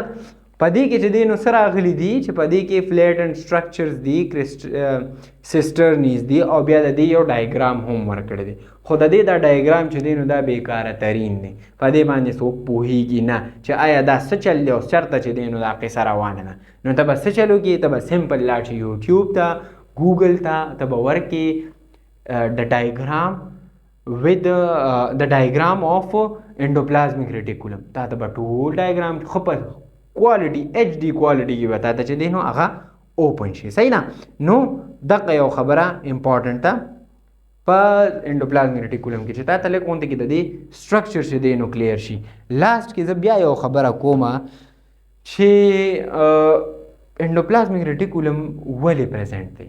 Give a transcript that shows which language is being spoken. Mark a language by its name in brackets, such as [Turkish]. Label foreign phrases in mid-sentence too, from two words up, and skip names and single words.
[Pashto] په دې کې چې دی نو څه راغلي دي چې په دې کې [English] flattened structures [Pashto] دي، سیسټرنیز دي، او بیا د دې یو ډایګرام هم ورکړی دی. خو د دې دا ډایګرام چې دی نو دا بیکاره ترین دی، په دې باندې څوک پوهیږي نه چې آیا دا څه چل دی او چېرته چې دی نو دا قصه روانه ده. نو ته به څه چل وکړې، ته به سمپل لاړ شې یوټیوب ته، ګوګل ته به ورکې د ډایګرام [English] with the diagram of endoplasmic reticulum. [Pashto] تا ته به ټول ډایګرام خو په کوالټي HD کوالټي کې به تا ته چې دی نو هغه اوپن شي. صحیح نه؟ نو دغه یو خبره امپورټنټ ده په [English] endoplasmic reticulum [Pashto] کې چې تا ته لږ غونډې کې د دې سټرکچر چې دی نو کلیر شي. لاست کې زه بیا یو خبره کومه چې [English] endoplasmic reticulum [Pashto] ولې پریزنټ دی.